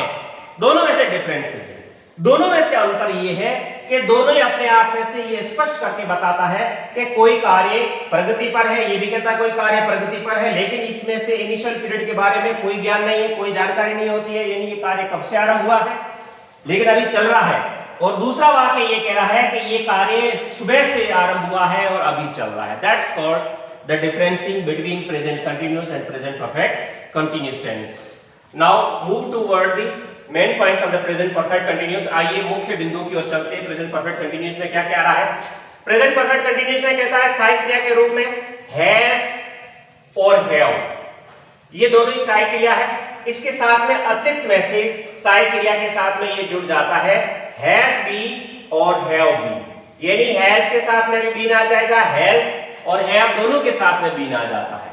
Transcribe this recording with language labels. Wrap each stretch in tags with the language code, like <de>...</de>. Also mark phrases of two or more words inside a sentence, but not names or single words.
<hi>दोनों में से डिफरेंसेस है, दोनों में से अंतर ये है कि दोनों ही अपने आप में से ये स्पष्ट करके बताता है कि कोई कार्य प्रगति पर है। ये भी कहता है कोई कार्य प्रगति पर है, लेकिन इसमें से</hi> <en>initial period</en> <hi>के बारे में कोई ज्ञान नहीं है, कोई जानकारी नहीं होती है, यानी ये कार्य कब से आरंभ हुआ है लेकिन अभी चल रहा है। और दूसरा वाक्य ये कह रहा है कि ये कार्य सुबह से आरंभ हुआ है और अभी चल रहा है।</hi> <en>that's called the differentiating between present continuous and present perfect continuous tense. Now move toward the main points of the present perfect continuous.</en> <hi>आइए मुख्य बिंदु की ओर चलते हैं।</hi> <en>present perfect continuous</en> <hi>में क्या कह रहा है?</hi> <en>present perfect continuous</en> <hi>में कहता है सहायक क्रिया के रूप में has और have, ये दोनों ही सहायक क्रिया है। इसके साथ में अतिरिक्त में से सहायक क्रिया के साथ में ये जुड़ जाता है</hi> <en>has been</en> <hi>और</hi> <en>have been,</en> <hi>यानी हैज के साथ में भी बीन आ जाएगा, हैज और हैव दोनों के साथ में बीन आ जाता है।</hi>